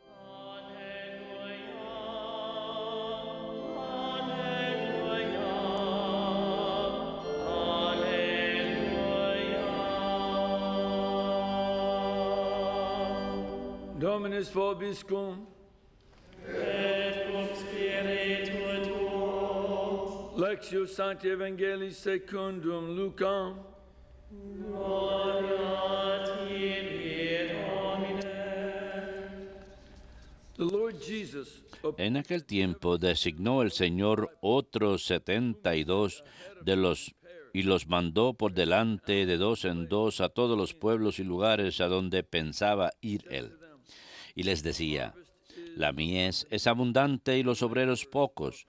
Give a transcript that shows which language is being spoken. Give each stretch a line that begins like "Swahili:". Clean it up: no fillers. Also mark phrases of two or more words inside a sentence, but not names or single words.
Latin: Dominus vobiscum. Et cum spiritu tuo. Lectio Sancti Evangelii secundum Lucam. Gloria tibi, Domine.
English: The Lord Jesus
Spanish: En aquel tiempo designó el Señor otros 72 y los mandó por delante de dos en dos a todos los pueblos y lugares a donde pensaba ir él. Y les decía, la mies es abundante y los obreros pocos.